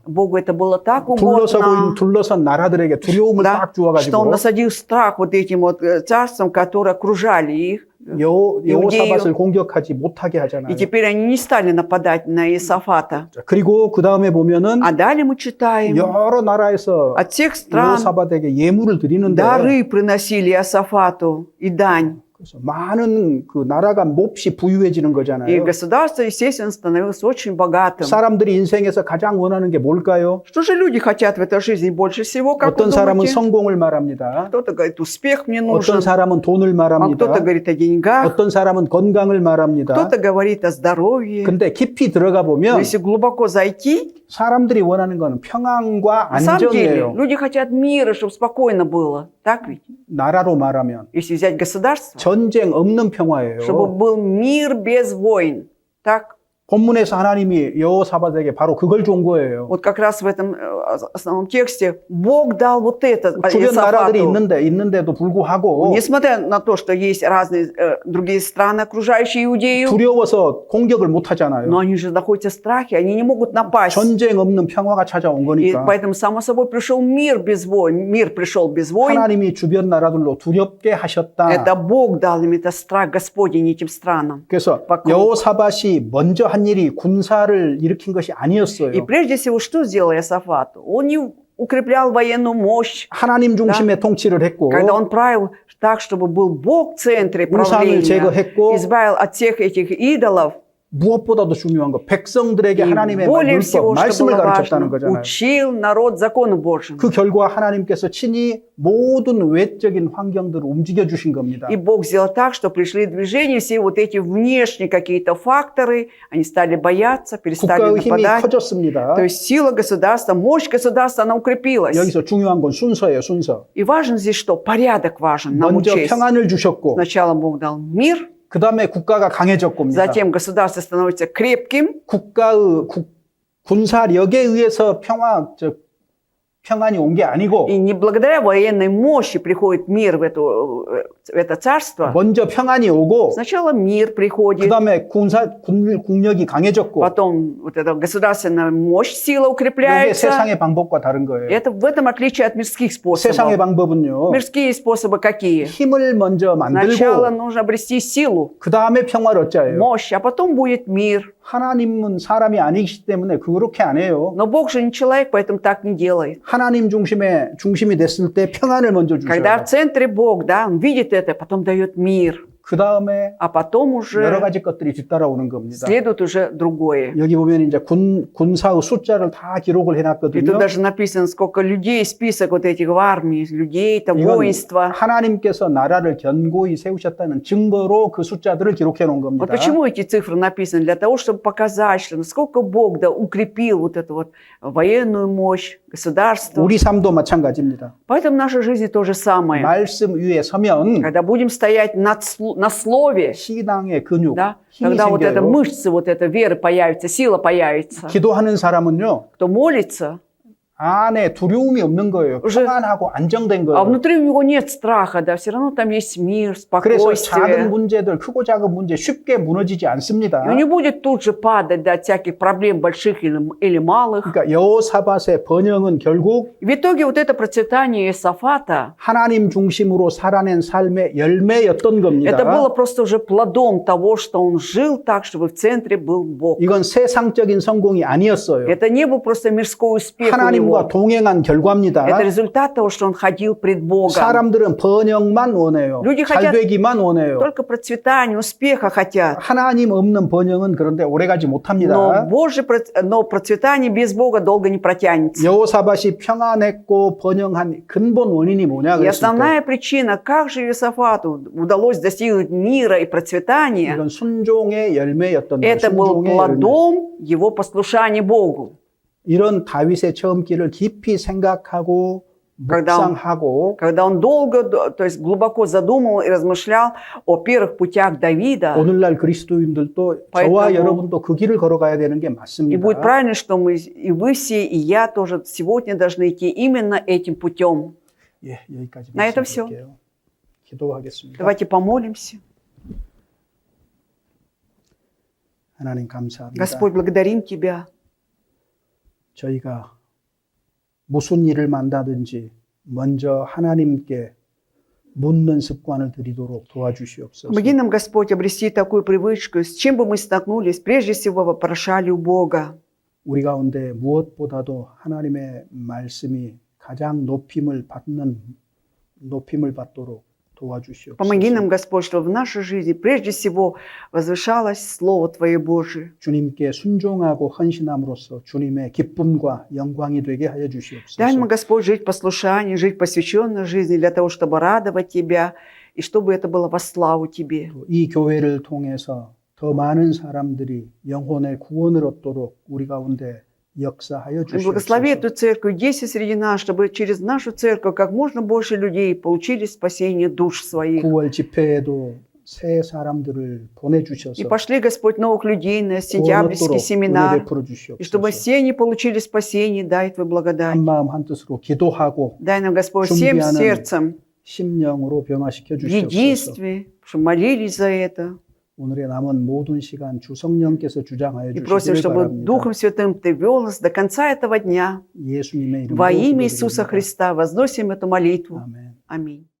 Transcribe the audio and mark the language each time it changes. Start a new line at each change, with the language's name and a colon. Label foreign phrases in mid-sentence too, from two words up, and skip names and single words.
Russian: Богу это было так угодно,
Korean: 둘러선 나라들에게 두려움을
Russian: да,
Korean: 딱
Russian: что Он
Korean: 주어가지고
Russian: насадил страх вот этим вот царствам, которые окружали их.
Korean: 여호사밧을 공격하지 못하게
Russian: И
Korean: 하잖아요.
Russian: теперь они не стали нападать на Иосафата.
Korean: 그리고 그 다음에 보면은
Russian: А далее мы читаем,
Korean: 여러 나라에서
Russian: от всех стран
Korean: 여호사밧에게 예물을 드리는데
Russian: дары приносили Иосафату и дань.
Korean: 그래서 많은 그 나라가 몹시 부유해지는
Russian: И
Korean: 거잖아요.
Russian: государство, естественно, становилось очень богатым.
Korean: 사람들이 인생에서 가장 원하는 게 뭘까요?
Russian: Что же люди хотят в этой жизни больше всего, как вы
Korean: 어떤 사람은
Russian: думаете?
Korean: 성공을 말합니다.
Russian: Кто-то говорит, успех мне нужен,
Korean: 어떤 사람은 돈을
Russian: а
Korean: 말합니다.
Russian: кто-то говорит о деньгах,
Korean: 어떤 사람은 건강을 말합니다.
Russian: кто-то говорит о здоровье.
Korean: 근데 깊이 들어가
Russian: Но
Korean: 보면
Russian: если глубоко зайти,
Korean: 사람들이 원하는 건 평안과
Russian: на самом деле
Korean: 안정이에요.
Russian: люди хотят мира, чтобы спокойно было. Так ведь?
Korean: 나라로 말하면
Russian: Если взять государство,
Korean: 전쟁 없는 평화예요.
Russian: чтобы был мир без войн. Так?
Korean: 본문에서 하나님이 여호사밧에게 바로 그걸 준 거예요.
Russian: Вот как раз в этом основном тексте Бог дал вот это
Korean: 주변 나라들이
Russian: Иосафату.
Korean: 있는데도 불구하고
Russian: Несмотря на то, что есть разные другие страны, окружающие Иудею,
Korean: 두려워서 공격을 못 하잖아요.
Russian: но они же находятся в страхе, они не могут напасть.
Korean: 전쟁 없는 평화가 찾아온
Russian: И
Korean: 거니까
Russian: поэтому, само собой, пришел мир без войн. Мир пришел без войн.
Korean: 하나님이 주변 나라들로 두렵게 하셨다.
Russian: Это Бог дал им это страх Господень этим странам.
Korean: 그래서
Russian: вокруг.
Korean: 여호사밧이 먼저 한 일이 군사를 일으킨 것이 아니었어요.
Russian: И прежде всего, что сделал Иосафат? Он не укреплял военную мощь,
Korean: 하나님 중심의 통치를 했고
Russian: когда он правил так, чтобы был Бог в центре
Korean: 우상을
Russian: правления,
Korean: 제거했고
Russian: избавил от всех этих идолов.
Korean: 무엇보다도 중요한 거 백성들에게
Russian: И
Korean: 하나님의
Russian: более
Korean: 율법,
Russian: всего, что
Korean: 말씀을
Russian: было
Korean: 가르쳤다는
Russian: важно,
Korean: 거잖아요.
Russian: учил народ закону Божьему.
Korean: 그 결과 하나님께서 친히 모든 외적인 환경들을 움직여 주신 겁니다.
Russian: И Бог сделал так, что пришли в движение все вот эти внешние какие-то факторы, они стали бояться, перестали
Korean: 국가의 힘이
Russian: нападать.
Korean: 커졌습니다.
Russian: То есть сила государства, мощь государства, она укрепилась.
Korean: 여기서 중요한 건 순서예요, 순서.
Russian: И важен здесь что? Порядок важен, нам
Korean: 먼저
Russian: учесть.
Korean: 평안을 주셨고
Russian: Сначала Бог дал мир,
Korean: 그 다음에 국가가 강해졌고입니다.
Russian: затем государство становится крепким,
Korean: 군사력에 의해서 평안이 온 게 아니고
Russian: и не благодаря военной мощи приходит мир в это царство.
Korean: 먼저 평안이 오고
Russian: Сначала мир
Korean: 그
Russian: приходит,
Korean: 다음에 군력이 강해졌고
Russian: потом вот эта государственная мощь, сила
Korean: 이게
Russian: укрепляется.
Korean: 세상의 방법과 다른 거예요.
Russian: Это в этом отличие от мирских
Korean: 세상의
Russian: способов.
Korean: 방법은요.
Russian: Мирские способы какие?
Korean: 힘을 먼저
Russian: Сначала
Korean: 만들고
Russian: нужно обрести силу,
Korean: 그 다음에 평화를 얻자예요.
Russian: мощь, а потом будет мир.
Korean: 하나님은 사람이 아니기 때문에 그렇게 안 해요.
Russian: Но Бог же не человек, поэтому так не делает.
Korean: 하나님 중심이 됐을 때 평안을 먼저
Russian: Когда
Korean: 주셔요.
Russian: в центре Бог, да, Он видит это, потом дает мир,
Korean: 그 다음에
Russian: а потом
Korean: 여러
Russian: уже
Korean: 가지 것들이 뒤따라오는 겁니다.
Russian: следует уже другое.
Korean: 여기 보면 이제 군사의 숫자를 다 기록을
Russian: И тут
Korean: 해놨거든요.
Russian: даже написано, сколько людей, список вот этих в армии, людей, там,
Korean: 이건
Russian: воинства.
Korean: 하나님께서 나라를 견고히 세우셨다는 증거로 그 숫자들을 기록해 놓은 겁니다.
Russian: Вот почему эти цифры написаны? Для того, чтобы показать, что насколько Бог да, укрепил вот эту вот военную мощь, государство.
Korean: 우리 삶도 마찬가지입니다.
Russian: Поэтому в нашей жизни то же самое.
Korean: 말씀 위에 서면
Russian: Когда будем стоять на слове,
Korean: 신앙의 근육,
Russian: да,
Korean: 힘이
Russian: когда вот эта
Korean: 생겨요.
Russian: мышца, вот эта вера появится, сила появится.
Korean: 기도하는 사람은요.
Russian: Кто молится,
Korean: 안에 두려움이 없는 거예요.
Russian: уже-
Korean: 평안하고 안정된
Russian: а
Korean: 거예요.
Russian: внутри у него нет страха, да, все равно там есть мир,
Korean: 그래서 작은
Russian: спокойствие.
Korean: 문제들, 크고 작은 문제 쉽게 무너지지 않습니다.
Russian: И он не будет тут же падать от всяких проблем больших или малых.
Korean: 그러니까 여호사밧의 번영은 결국
Russian: В итоге вот это процветание Иосафата,
Korean: 하나님 중심으로 살아낸 삶의 열매였던 겁니다.
Russian: это было просто уже плодом того, что он жил так, чтобы в центре был Бог.
Korean: 이건 세상적인 성공이 아니었어요.
Russian: Это не был просто мирской успех у
Korean: 하나님
Russian: него.
Korean: 하나님과
Russian: Бог.
Korean: 동행한 결과입니다.
Russian: Это результат того, что он ходил пред Богом.
Korean: 사람들은 번영만 원해요.
Russian: люди
Korean: 잘
Russian: хотят
Korean: 되기만 원해요.
Russian: только процветания, успеха хотят.
Korean: 하나님 없는 번영은 그런데 오래가지
Russian: Но,
Korean: 못합니다.
Russian: но процветание без Бога долго не протянется.
Korean: 여호사밧이 평안했고 번영한 근본 원인이 뭐냐
Russian: И
Korean: 그랬을 때
Russian: основная причина, как же Иосафату удалось достигнуть мира и процветания,
Korean: 이건 순종의 열매였던 거예요.
Russian: это был
Korean: 순종의 열매.
Russian: плодом его послушания Богу.
Korean: 이런 다윗의 처음 길을 깊이 생각하고 묵상하고
Russian: Когда он долго, то есть глубоко задумывал и размышлял о первых путях Давида,
Korean: 오늘날 그리스도인들도
Russian: поэтому-
Korean: 저와 여러분도 그 길을 걸어가야 되는 게
Russian: и
Korean: 맞습니다.
Russian: будет правильно, что мы, и вы все, и я тоже сегодня должны идти именно этим путем.
Korean: 예, 여기까지
Russian: На этом всё.
Korean: 말씀드릴게요. 기도하겠습니다.
Russian: Давайте помолимся.
Korean: 하나님 감사합니다.
Russian: Господь, благодарим Тебя.
Korean: 저희가 무슨 일을 만나든지 먼저 하나님께 묻는 습관을 들이도록 도와주시옵소서.
Russian: Помоги нам, Господь, обрести такую привычку, с чем бы мы столкнулись, прежде всего вопрошали у Бога.
Korean: 우리 가운데 무엇보다도 하나님의 말씀이 가장 높임을 받도록 도와주시옵소서.
Russian: Помоги нам, Господь, чтобы в нашей жизни прежде всего возвышалось Слово Твое Божие.
Korean: 주님께 순종하고 헌신함으로써 주님의 기쁨과 영광이 되게 하여 주시옵소서.
Russian: Дай нам, Господь, жить в послушании, жить посвященной жизни для того, чтобы радовать Тебя, и чтобы это было во славу Тебе.
Korean: 이 교회를 통해서 더 많은 사람들이 영혼의 구원을 얻도록 우리 가운데 역사하여
Russian: Благослови
Korean: 주시옵소서.
Russian: эту церковь, действуй среди нас, чтобы через нашу церковь как можно больше людей получили спасение душ своих.
Korean: 9월 집회에도 새 사람들을
Russian: И
Korean: 보내주셔서
Russian: пошли, Господь, новых людей на
Korean: 구원
Russian: сентябрьский
Korean: 얻도록 은혜
Russian: семинар,
Korean: 베풀어
Russian: и чтобы
Korean: 주시옵소서.
Russian: все они получили спасение, дай Твою благодать.
Korean: 한마음 한뜻으로 기도하고
Russian: Дай нам, Господь, всем
Korean: 준비하는
Russian: сердцем
Korean: 심령으로 변화시켜
Russian: в
Korean: 주시옵소서.
Russian: единстве, чтобы молились за это.
Korean: 오늘의 남은 모든 시간 주 성령께서 주장하여
Russian: И просим,
Korean: 주시기를
Russian: чтобы
Korean: 바랍니다.
Russian: Духом Святым Ты вел нас до конца этого дня.
Korean: 예수님의 이름으로
Russian: Во имя Иисуса
Korean: 기도드립니다.
Russian: Христа возносим эту молитву.
Korean: 아멘.
Russian: Аминь.